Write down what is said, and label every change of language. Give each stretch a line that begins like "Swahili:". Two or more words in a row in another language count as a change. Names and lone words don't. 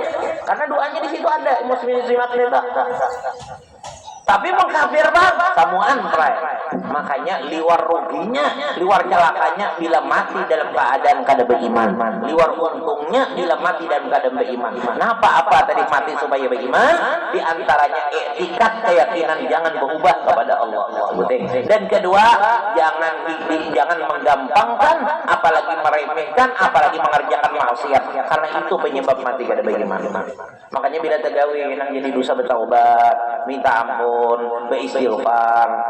Indonesian: Karena doanya di situ ada muslimin itu. Tapi mengkafir bang, samuan pray.
Banjar: Makanya liwar ruginya, liwar celakanya bila mati dalam keadaan kada beriman. Liwar untungnya bila mati dalam keadaan beriman. Nah apa tadi mati supaya beriman?
Indonesian: Di antaranya etikat keyakinan jangan berubah kepada Allah. Dan kedua, jangan menggampangkan, apalagi meremehkan, apalagi mengerjakan maksiat.
Banjar: Karena itu penyebab mati kada beriman. Makanya bila tegawi nang jadi dosa bertaubat, minta ampun, beristighfar.